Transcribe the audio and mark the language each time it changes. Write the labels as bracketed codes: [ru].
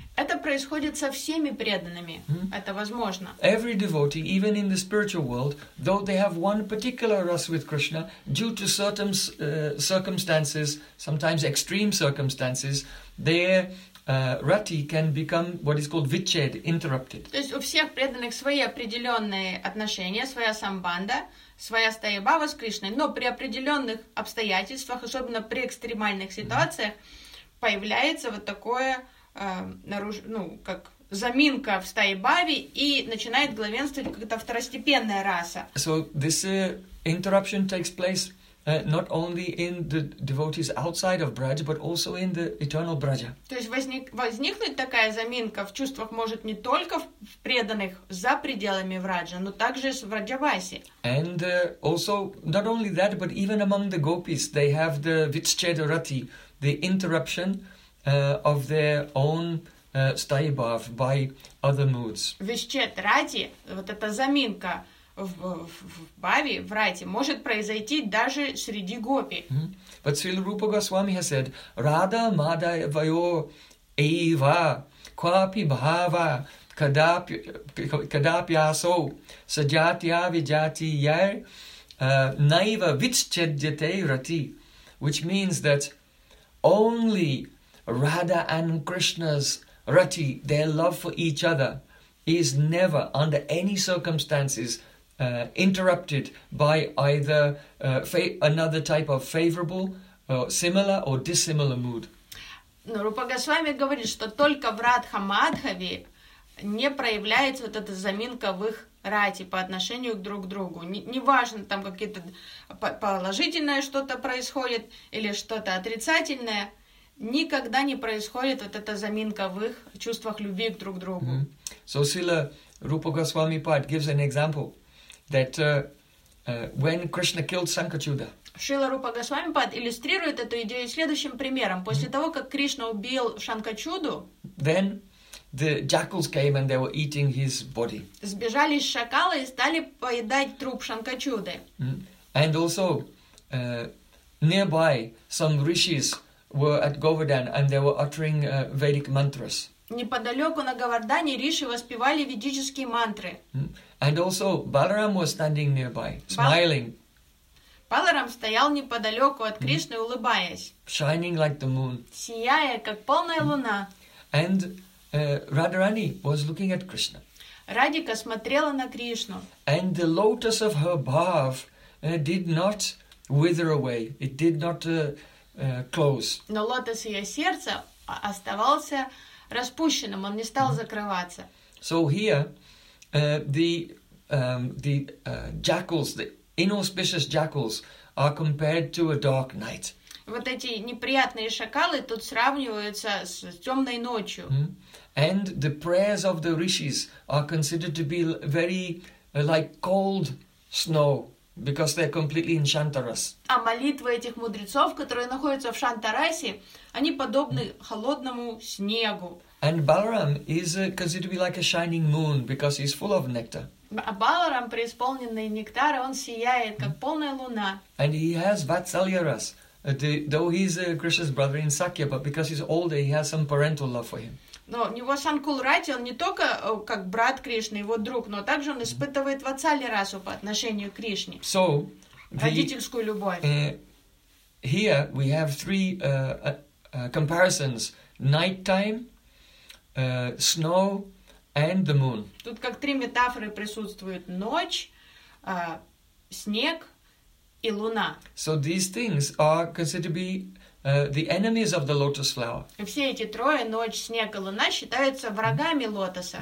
[ru] Это происходит со всеми преданными. Это возможно. [en] Every devotee, even in the spiritual world, though they have one particular rasa with Krishna, due to certain circumstances, sometimes extreme circumstances, their rati can become what is called viched, interrupted. [ru] То есть у всех преданных свои определенные отношения, своя самбанда, своя стаибава с Кришной, но при определенных обстоятельствах, особенно при экстремальных ситуациях, появляется вот такое как заминка в стаибаве и начинает главенствовать какая-то второстепенная раса. [en] So this interruption takes place not only in the devotees outside of Braj, but also in the eternal Braja. [ru] То есть возникнуть такая заминка в чувствах может не только в преданных за пределами Враджа, но также в Враджавасе. [en] And also, not only that, but even among the gopis, they have the vichcheda rati, the interruption of their own staibhav by other moods. [ru] Vichcheda rati, вот эта заминка, в Бхаве, в Рате, может произойти даже среди гопи. [en] But Srila Rupa Goswami has said, [sa] Radha Madhavayo Eva Kvapi Bhava Kadapyaso Sajatya Vijati Yair Naiva Vichchedyate Rati, [en] which means that only Radha and Krishna's Rati, their love for each other, is never under any circumstances interrupted by either another type of favorable, similar or dissimilar mood. [ru] Но Рупа Госвами говорит, что только в Радха Мадхаве не проявляется вот эта заминка в их рати по отношению друг к другу. Неважно, там какие-то положительное что-то происходит или что-то отрицательное, никогда не происходит вот эта заминка в их чувствах любви друг к другу. [en] So Srila Rupa Goswami Pad gives an example that when Krishna killed Sankachuda. [ru] Шрила Рупа Госвами Пад иллюстрирует эту идею следующим примером. После того, как Кришна убил Шанкачуду, [en] then The jackals came and they were eating his body. [ru] Сбежали шакалы и стали поедать труп Шанкачуды. [en] And also, nearby, some rishis were at Govardhan and they were uttering Vedic mantras. [ru] Неподалеку на Говардане риши воспевали ведические мантры. [en] And also, Balaram was standing nearby, smiling. [ru] Баларам стоял неподалеку от Кришны, улыбаясь. [en] Shining like the moon. [ru] Сияя, как полная луна. [en] And Radharani was looking at Krishna. [ru] Радика смотрела на Кришну. [en] And the lotus of her bath did not wither away. It did not close. [ru] Но лотос ее сердца оставался распущенным. Он не стал закрываться. [en] So here the jackals, the inauspicious jackals, are compared to a dark night. [ru] Вот эти неприятные шакалы тут сравниваются с темной ночью. [en] And the prayers of the rishis are considered to be very like cold snow because they're completely in Shantaras. [ru] А молитвы этих мудрецов, которые находятся в Шантарасе, они подобны холодному снегу. [en] And Balaram is considered to be like a shining moon because he's full of nectar. [ru] А Баларам, преисполненный нектара, он сияет, как полная луна. [en] And he has Vatsalya Ras, though he's Krishna's brother in Sakya, but because he's older, he has some parental love for him. [ru] Но у него Санкулрати, он не только как брат Кришны, его друг, но также он испытывает Vatsalya Rasu по отношению к Кришне. [en] So, [ru] родительскую любовь. [en] Here we have three comparisons. Nighttime, snow, and the moon. [ru] Тут как три метафоры присутствуют: ночь, снег и луна. [en] So these things are considered to be the enemies of the lotus flower. [ru] Все эти трое, ночь, снег и луна, считаются врагами лотоса.